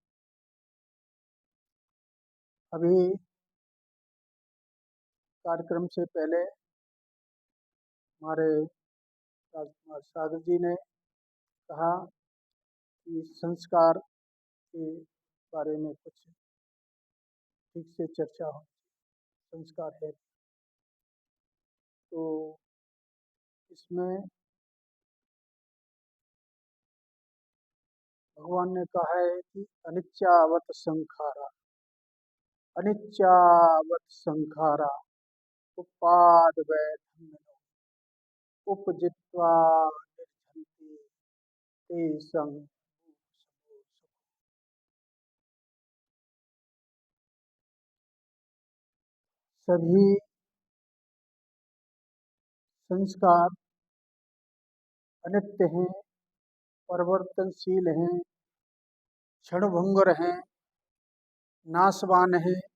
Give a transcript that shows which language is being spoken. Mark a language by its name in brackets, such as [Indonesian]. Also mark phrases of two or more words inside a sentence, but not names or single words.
[Hindi] अभी कार्यक्रम से पहले हमारे राजकुमार सागर जी ने कहा कि संस्कार के बारे में कुछ ठीक से चर्चा हो। संस्कार है तो इसमें भगवान ने कहा है कि [Pali] अनित्यावत संखारा, अनित्यावत संखारा उपाद वै धम्मनो उपजित्वा निर्झन्ति ते संग। [Hindi] सभी संस्कार अनित्य हैं, परिवर्तनशील हैं, क्षणभंगुर हैं, नाशवान हैं।